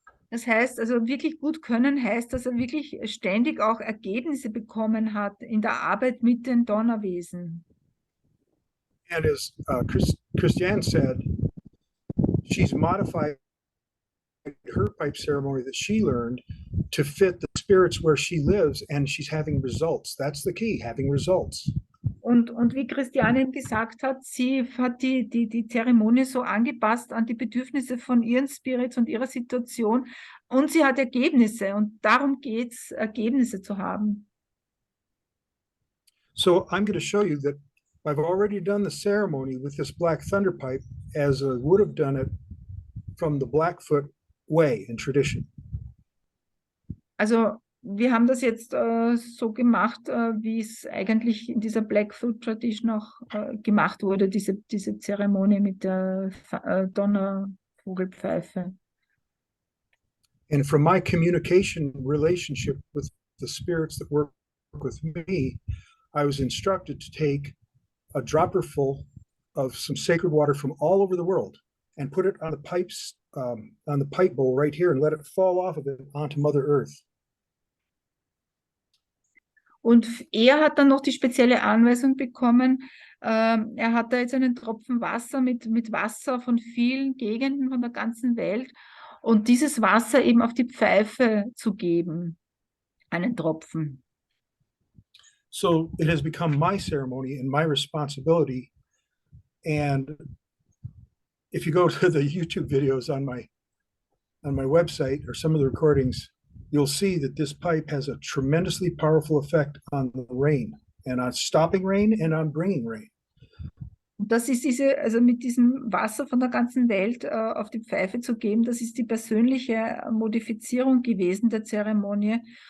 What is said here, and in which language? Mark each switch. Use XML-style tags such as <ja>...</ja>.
<de>Das heißt, also wirklich gut können heißt, dass er wirklich ständig auch Ergebnisse bekommen hat in der Arbeit mit den Donnerwesen.</de> <en>And as Christiane said, she's modified her pipe ceremony that she learned to fit the spirits where she lives, and she's having results. That's the key, having results.</en> <de>Und wie Christiane eben gesagt hat, sie hat die Zeremonie so angepasst an die Bedürfnisse von ihren Spirits und ihrer Situation, und sie hat Ergebnisse, und darum geht es, Ergebnisse zu haben.</de> <en>So I'm going to show you that I've already done the ceremony with this black thunder pipe as I would have done it from the Blackfoot way in tradition.</en> <de>Also wir haben das jetzt so gemacht, wie es eigentlich in dieser Blackfoot Tradition auch gemacht wurde, diese Zeremonie mit der Donnervogelpfeife.</de> <en>And from my communication relationship with the spirits that work with me, I was instructed to take a dropper full of some sacred water from all over the world and put it on the pipes, on the pipe bowl right here, and let it fall off of it onto Mother Earth.</en> <de>Und er hat dann noch die spezielle Anweisung bekommen, er hat da jetzt einen Tropfen Wasser mit Wasser von vielen Gegenden von der ganzen Welt und dieses Wasser eben auf die Pfeife zu geben, einen Tropfen.</de> <en>So it has become my ceremony and my responsibility. And if you go to the YouTube videos on my website or some of the recordings, you'll see that this pipe has a tremendously powerful effect on the rain and on stopping rain and on bringing rain.</en> <de>Und das ist also mit diesem Wasser von der ganzen Welt auf die Pfeife zu geben, das ist die persönliche Modifizierung gewesen der Zeremonie.</de>